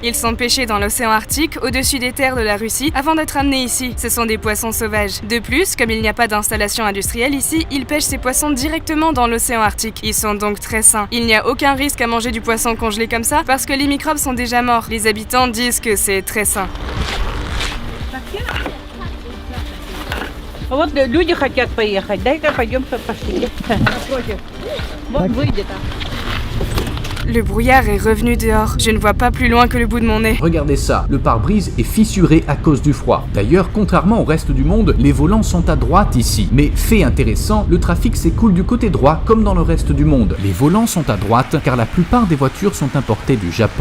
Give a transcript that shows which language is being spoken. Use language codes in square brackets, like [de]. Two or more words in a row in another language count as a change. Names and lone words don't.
[fr] Ils sont pêchés dans l'océan Arctique, au-dessus des terres de la Russie, avant d'être amenés ici. Ce sont des poissons sauvages. De plus, comme il n'y a pas d'installation industrielle ici, ils pêchent ces poissons directement dans l'océan Arctique. Ils sont donc très sains. Il n'y a aucun risque à manger du poisson congelé comme ça, parce que les microbes sont déjà morts. Les habitants disent que c'est très sain. [ru] Вот люди хотят поехать, дай-ка пойдем пошли. Вот выйдет. [fr] Le brouillard est revenu dehors. Je ne vois pas plus loin que le bout de mon nez. Regardez ça, le pare-brise est fissuré à cause du froid. D'ailleurs, contrairement au reste du monde, les volants sont à droite ici. Mais fait intéressant, le trafic s'écoule du côté droit comme dans le reste du monde. Les volants sont à droite car la plupart des voitures sont importées du Japon.